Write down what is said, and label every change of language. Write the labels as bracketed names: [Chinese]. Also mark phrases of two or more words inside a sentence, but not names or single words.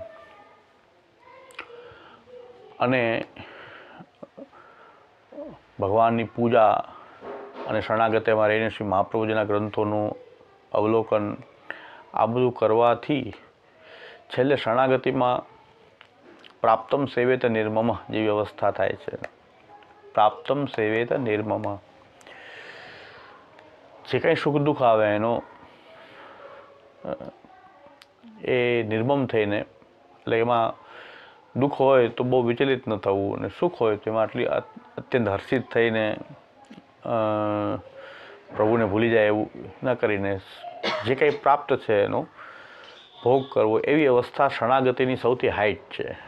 [Gujarati] અને ભગવાનની પૂજા અને શરણાગતિમાં રહીને શ્રી મહાપ્રભુજીના ગ્રંથોનું અવલોકન આ બધું કરવાથી છેલ્લે શરણાગતિમાં [Sanskrit] प्राप्तम सेवेत निर्मम [Gujarati] જેવી અવસ્થા થાય છે। [Sanskrit] प्राप्तम सेवेत निर्मम, [Gujarati] જે કંઈ સુખ દુઃખ આવે એનો એ નિર્મમ થઈને, એટલે એમાં દુઃખ હોય તો બહુ વિચલિત ન થવું, અને સુખ હોય તો એમાં આટલી અત્યંત હર્ષિત થઈને પ્રભુને ભૂલી જાય એવું ન કરીને જે કંઈ પ્રાપ્ત છે એનો ભોગ કરવો, એવી અવસ્થા શરણાગતિની સૌથી હાઈટ છે।